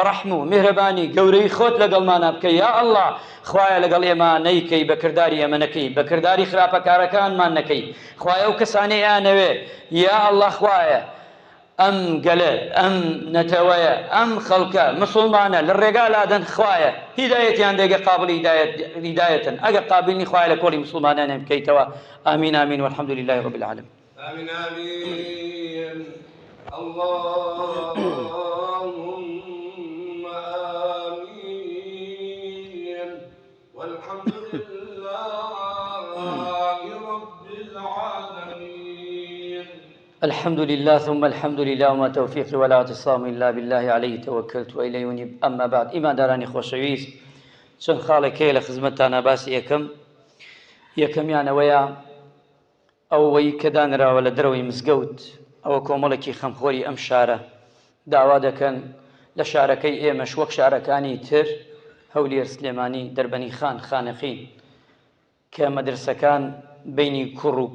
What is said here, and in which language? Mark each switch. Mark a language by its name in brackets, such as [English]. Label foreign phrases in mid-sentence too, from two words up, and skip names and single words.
[Central Kurdish] ڕەحم و میهرەبانی گەورەی خۆت لەگەڵمانە بکەی یا ئەڵڵا خوایە لەگەڵ ئێمە نەیکەی بەکردداری ئێمە نەکەی بەکردداری خراپەکارەکانمان نەکەی خوایە ئەو کەسانەی یانەوێ یا ئەڵڵا خوایە ئەم گەلە ئەم نەتەوەیە ئەم خەڵکە مسلمانە لە ڕێگا لادەن خوایە هیدایەتیان دێگە قابڵ هیدایەتن ئەگە قابلنی خوایە لە کۆڵی مسلمانانیان بکەیتەوە ئامین ئامین [Arabic] والحەمد لله رب العالمین آمين آمين اللهم آمين والحمد لله رب العالمين الحمد لله ثم الحمد لله وما توفيقي ولا اعتصام إلا بالله عليه توكلت وإليه أنيب أما بعد [Central Kurdish] إما داراني خوشويست چەند خاڵێکەیە لە خزمەتتانە باسی یەکەمیانەوەیە ئەوەی کە دانراوە لە دەرەوەی مزگەوت ئەوە کۆمەڵێکی خەمخۆری ئەم شارە داوا دەکەن لە شارەکەی ئێمەش وەک شارەکانی تر هەولێر سلێمانی دەربەنی خان خانەخین کە مەدرسەکان بینی کوڕ و